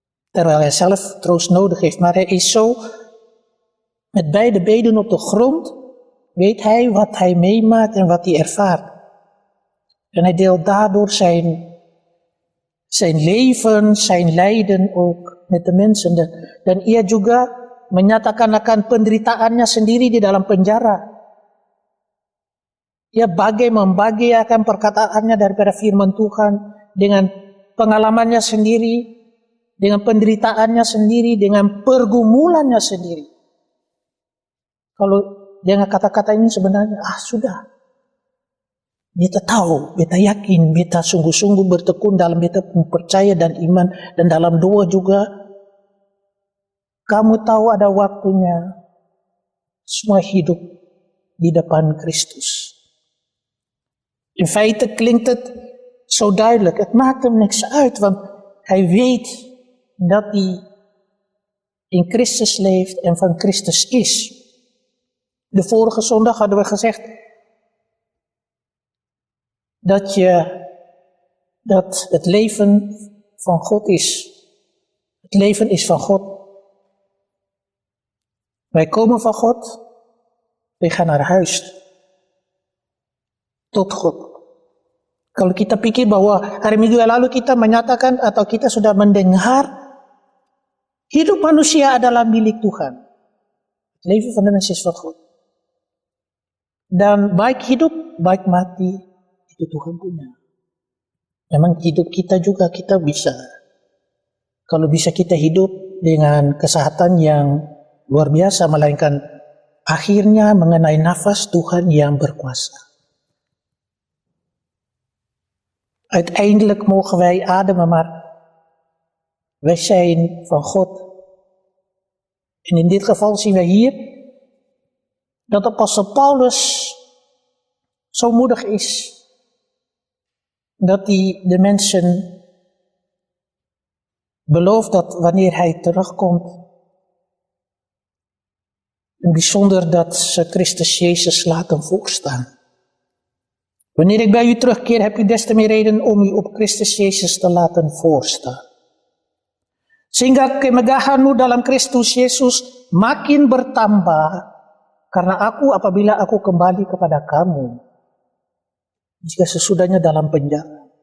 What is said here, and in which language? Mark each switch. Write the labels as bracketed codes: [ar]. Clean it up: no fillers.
[nl] Terwijl hij zelf troost nodig heeft. Maar hij is zo met beide benen op de grond. Weet hij wat hij meemaakt en wat hij ervaart. En hij deelt daardoor zijn leven, zijn lijden ook met de mensen. [id] Dan ia juga menyatakan akan penderitaannya sendiri di dalam penjara. Ia membagi akan perkataannya daripada firman Tuhan dengan pengalamannya sendiri, dengan penderitaannya sendiri, dengan pergumulannya sendiri. Kalau dengan kata-kata ini sebenarnya, sudah. Beta tahu, beta yakin, beta sungguh-sungguh bertekun dalam beta percaya dan iman. Dan dalam doa juga, kamu tahu ada waktunya semua hidup di depan Kristus. [nl] In feite klinkt het zo duidelijk. Het maakt hem niks uit, want hij weet dat hij in Christus leeft en van Christus is. De vorige zondag hadden we gezegd dat het leven van God is. Het leven is van God. Wij komen van God, wij gaan naar huis. Tot God. [id] Kalau kita pikir bahwa hari Minggu yang lalu kita menyatakan atau kita sudah mendengar hidup manusia adalah milik Tuhan. [nl] Het leven van de mens is van God. [id] Dan baik hidup, baik mati, itu Tuhan punya. Memang hidup kita juga kita bisa. Kalau bisa kita hidup dengan kesehatan yang luar biasa, melainkan akhirnya mengenai nafas Tuhan yang berkuasa. [nl] Uiteindelijk mogen wij ademen, maar wij zijn van God. En in dit geval zien wij hier dat apostel Paulus zo moedig is dat hij de mensen belooft dat wanneer hij terugkomt, en bijzonder dat ze Christus Jezus laten voorstaan. Wanneer ik bij u terugkeer, heb u des te meer reden om u op Christus Jezus te laten voorstaan. [id] Sehingga kemegahanmu dalam Kristus Yesus makin bertambah karena apabila aku kembali kepada kamu jika sesudahnya dalam penjara.